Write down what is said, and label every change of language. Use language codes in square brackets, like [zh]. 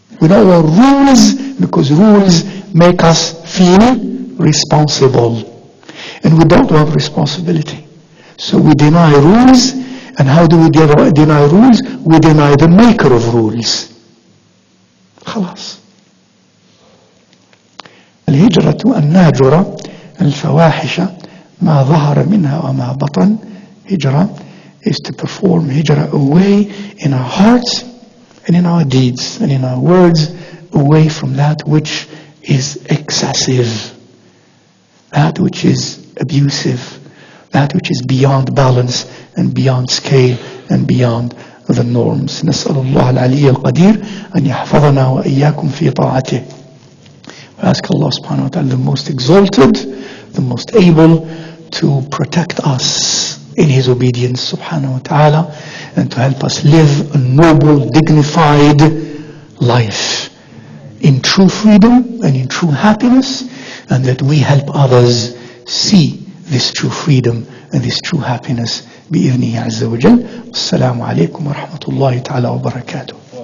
[en] We don't want rules, because rules make us feel responsible, and we don't want responsibility. So we deny rules. And how do we deny rules? We deny the maker of rules. [ar] خلاص. الهجرة أن نهجر الفواحش ما ظهر منها وما بطن. [en] Hijrah is to perform hijrah away in our hearts and in our deeds and in our words, away from that which is excessive, that which is abusive, that which is beyond balance and beyond scale and beyond the norms. [ar] نسأل الله العلي القدير أن يحفظنا وإياكم في طاعته. [en] We ask Allah subhanahu wa ta'ala, the most exalted, the most able, to protect us in His obedience subhanahu wa ta'ala, and to help us live a noble, dignified life in true freedom and in true happiness, and that we help others see this true freedom and this true happiness [ar] بإذنه عز وجل. السلام عليكم ورحمة الله تعالى وبركاته.